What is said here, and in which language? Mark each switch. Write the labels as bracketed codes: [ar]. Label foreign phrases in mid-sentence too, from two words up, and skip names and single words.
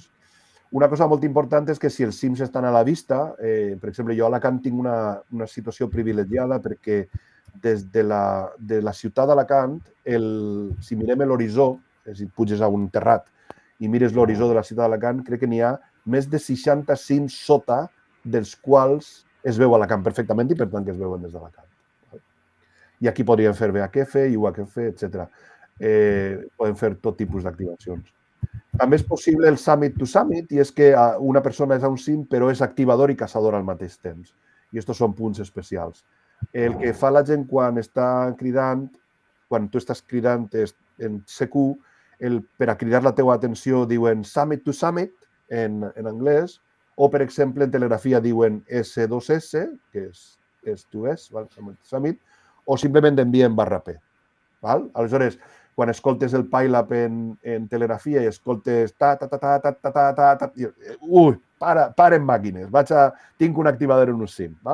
[ca] Una cosa molt important és que si els cims estan a la vista, per exemple, jo a Alacant tinc una situació privilegiada perquè des de la ciutat d'Alacant, si mirem l'horitzó, si puges a un terrat i mires l'horitzó de la ciutat d'Alacant, crec que n'hi ha més de 60 cims sota, dels quals es veu Alacant perfectament i per tant que es veuen des d'Alacant. I aquí podríem fer VHF, UHF, etc. Podem fer tot tipus d'activacions. També és possible el [en] summit to summit, [ca] i és que una persona és a un cim però és activador i caçador al mateix temps. I aquests són punts especials. El que fa la gent quan està cridant, quan tu estàs cridant en CQ, per a cridar la teva atenció diuen [en] summit to summit [ca] en anglès, o per exemple en telegrafia diuen S2S, que és S2S, summit, o simplement envien ¡P. Aleshores, quan escoltes el pile-up en telegrafia i escoltes ui, paren màquines, tinc un activador en un sim.